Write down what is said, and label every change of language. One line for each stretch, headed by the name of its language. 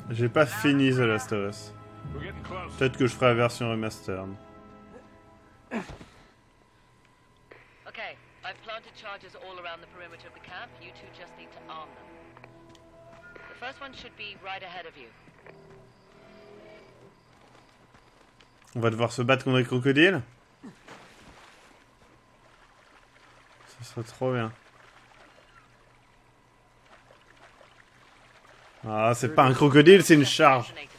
French: J'ai pas fini The Last of Us.
English: We're getting close.
French: Peut-être que je ferai la version remastered.
English: Okay, I've planted charges all around the perimeter of the camp. You two just need to arm them. The first one should be right ahead of you.
French: On va devoir se battre contre les crocodiles. Ça serait trop bien. Ah, c'est pas un crocodile, c'est une charge.